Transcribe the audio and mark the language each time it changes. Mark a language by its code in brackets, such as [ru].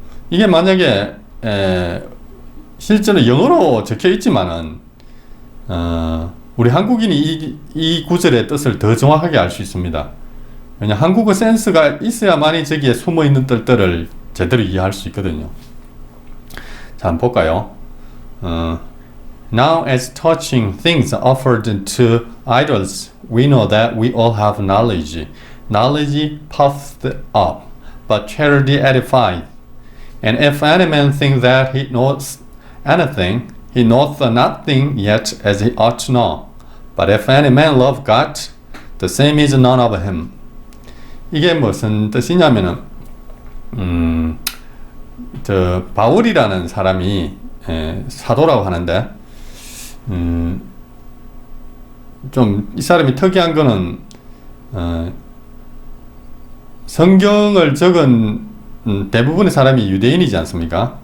[ko] 이게 만약에 실제로 영어로 적혀 있지만은 우리 한국인이 이 구절의 뜻을 더 정확하게 알 수 있습니다. 왜냐, 한국어 센스가 있어야만이 저기에 숨어 있는 뜻들을 제대로 이해할 수 있거든요. 자, 한번 볼까요? [en] Now as touching things offered to idols, we know that we all have knowledge. Knowledge puffed up, but charity edified. And if any man think that he knows anything, he knoweth nothing yet as he ought to know. But if any man love God, the same is none of him. [ko] 이게 무슨 뜻이냐면은 저 바울이라는 사람이 사도라고 하는데 좀 이 사람이 특이한 거는 성경을 적은 대부분의 사람이 유대인이지 않습니까?